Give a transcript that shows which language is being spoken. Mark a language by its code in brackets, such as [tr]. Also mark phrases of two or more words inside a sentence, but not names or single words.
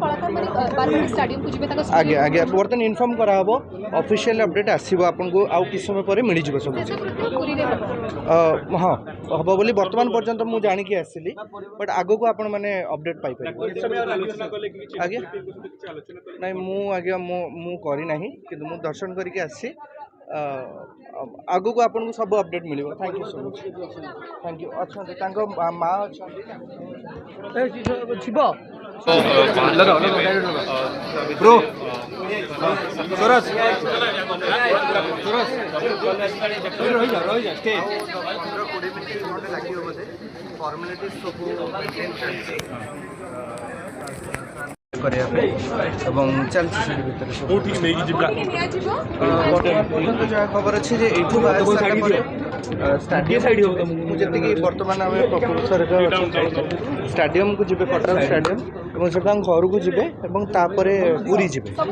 [or] ଆଜ୍ଞା ଆଜ୍ଞା ବର୍ତ୍ତମାନ ଇନଫର୍ମ କରାହେବ [en] official update [or] ଆସିବ ଆପଣଙ୍କୁ ଆଉ କିଛି ସମୟ ପରେ ମିଳିଯିବ ସବୁ ହଁ ହେବ ବୋଲି ବର୍ତ୍ତମାନ ପର୍ଯ୍ୟନ୍ତ ମୁଁ ଜାଣିକି ଆସିଲି ବଟ୍ ଆଗକୁ ଆପଣମାନେ ଅପଡେଟ୍ ପାଇପାରିବେ ଆଜ୍ଞା ନାଇଁ ମୁଁ ଆଜ୍ଞା ମୁଁ କରିନାହିଁ କିନ୍ତୁ ମୁଁ ଦର୍ଶନ କରିକି ଆସିଛି ଆଗକୁ ଆପଣଙ୍କୁ ସବୁ ଅପଡେଟ୍ ମିଳିବ [en] thank you so much thank you [or] ଅଛନ୍ତି ତାଙ୍କ ମା ଅଛନ୍ତି शिव ब्रो सरस सरस रही स्टे 15-20 ମିନିଟ୍ ଲାଗିବ ବୋଧେ ଫର୍ମାଲିଟିଜ୍ ସବୁ କରିବା ପାଇଁ ଏବଂ ଚାଲିଛି ସେଠି ଭିତରେ ସବୁ ପର୍ଯ୍ୟନ୍ତ ଯାହା ଖବର ଅଛି ଯେ ଏଇଠୁ ବାହାରି ସାରିଲା ପରେ ଷ୍ଟାଡିୟମ୍ ମୁଁ ଯେତିକି ବର୍ତ୍ତମାନ ଆମେ ପ୍ରଫେସରଙ୍କ ଷ୍ଟାଡିୟମକୁ ଯିବେ କଟକ ଷ୍ଟାଡିୟମ ଏବଂ ସେଠୁ ତାଙ୍କ ଘରକୁ ଯିବେ ଏବଂ ତାପରେ ପୁରୀ ଯିବେ